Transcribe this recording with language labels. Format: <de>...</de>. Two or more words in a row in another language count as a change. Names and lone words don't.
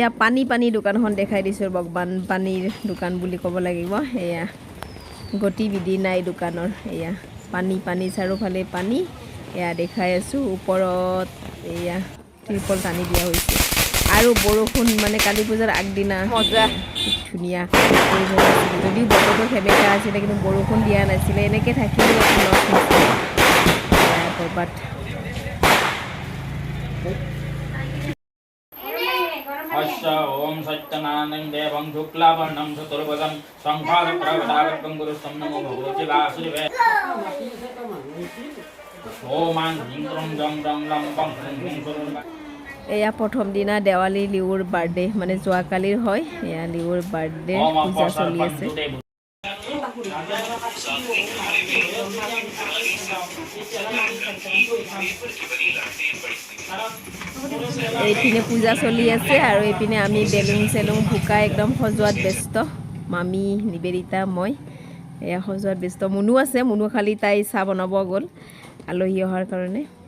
<as>পানী দোকানখন দেখাই দিছোঁ বানপানীৰ দোকান বুলি ক'ব লাগিব এয়া গতিবিধি নাই দোকানৰ এয়া পানী চাৰিওফালে পানী এয়া দেখাই আছোঁ ওপৰত এয়া ত্ৰিপল টানি দিয়া হৈছে আৰু বৰষুণ মানে কালী পূজাৰ আগদিনা মজা ধুনীয়া যদিও বতৰটো সেমেকা আছিলে কিন্তু বৰষুণ দিয়া নাছিলে এনেকৈ থাকিলেও ক'ৰবাত</as> <sa>ओम सत्यनारायण देवं शुक्लावर्णं चतुर्भुजं संहारप्रवदागतं गुरुस्तं नमो भगवते वासुदेवाय ओम ह्रीं क्रों जं रं लं पं ह्रीं क्रों</sa> <as>এয়া প্ৰথম দিনা দেৱালী লিউৰ বাৰ্থডে মানে যোৱাকালিৰ হয় এয়া লিউৰ বাৰ্থডে পূজা চলি আছে এইপিনে পূজা চলি আছে আৰু এইপিনে আমি বেলুন চেলুন ফুকাই একদম সজোৱাত ব্যস্ত মামী নিবেদিতা মই এয়া সজোৱাত ব্যস্ত মুনু আছে মুনু খালি তাই চাহ বনাব গ'ল আলহী অহাৰ কাৰণে</as>